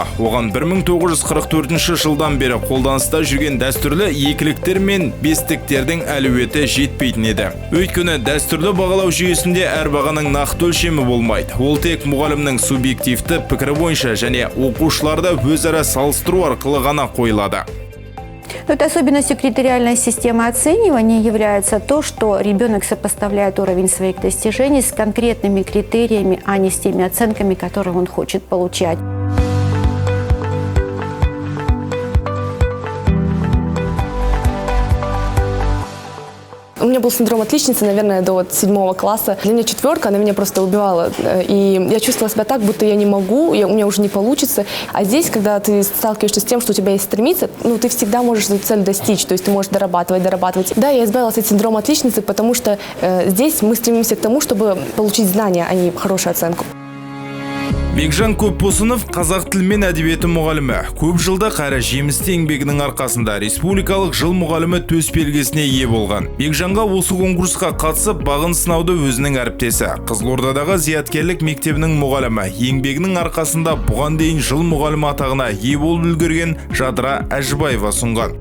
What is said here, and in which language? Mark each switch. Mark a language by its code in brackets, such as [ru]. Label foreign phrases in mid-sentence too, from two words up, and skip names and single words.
[kk] Оған 1944 жылдан бері қолданыста жүрген дәстүрлі екіліктер мен бестіктердің әлеуеті жетпейтін еді. Өйткені дәстүрлі бағалау жүйесінде әр бағаның нақты өлшемі болмайды. Ол тек мұғалімнің субъективті пікірі бойынша және оқушыларды өзара салыстыру арқылы ғана қойылады. [ru] Вот особенностью критериальной системы оценивания является то, что ребенок сопоставляет уровень своих достижений с конкретными критериями, а не с теми оценками, которые он хочет получать. У меня был синдром отличницы, наверное, до 7 класса. Для меня 4, она меня просто убивала. И я чувствовала себя так, будто я не могу, у меня уже не получится. А здесь, когда ты сталкиваешься с тем, что у тебя есть стремиться, ты всегда можешь эту цель достичь. То есть ты можешь дорабатывать. Да, я избавилась от синдрома отличницы, потому что здесь мы стремимся к тому, чтобы получить знания, а не хорошую оценку. [kk] Бекжан Көпбосынов қазақ тілі мен әдебиеті мұғалімі. Көп жылда қара жемісті еңбегінің арқасында республикалық жыл мұғалімі төс белгісіне ие болған. Бекжанға осы конкурсқа қатысып бағын сынауды өзінің әріптесі, Қызылордадағы зияткерлік мектебінің мұғалімі, еңбегінің арқасында бұған дейін жыл мұғалімі атағына ие болып үлгерген Жадыра Әжібаева сұнған.